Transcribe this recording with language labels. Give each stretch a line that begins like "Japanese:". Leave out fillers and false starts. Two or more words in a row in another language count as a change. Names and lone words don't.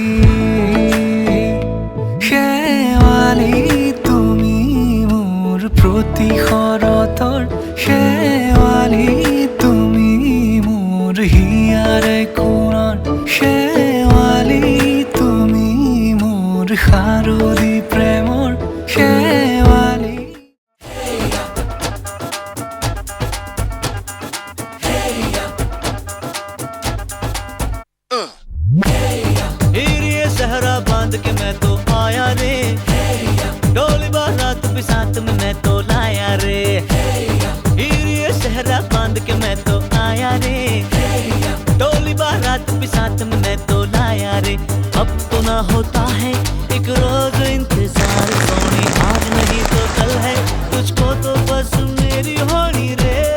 Assamese: শেৱালি তুমি মোৰ প্ৰতি শৰতৰ শেৱালি তুমি মোৰ হিয়াৰে কোণৰ শেৱালি তুমি মোৰ শাৰদী প্ৰেমৰ শেৱালি
Hindi: ये सहरा बांध के मैं तो आया रे डोली बारात भी साथ में मैं तो लाया रे ये सहरा बांध के मैं तो आया रे डोली बारात भी साथ में मैं तो लाया रे अब तो ना होता है एक रोज इंतजार सोनी आज नहीं तो कल है तुझको तो बस मेरी होनी रे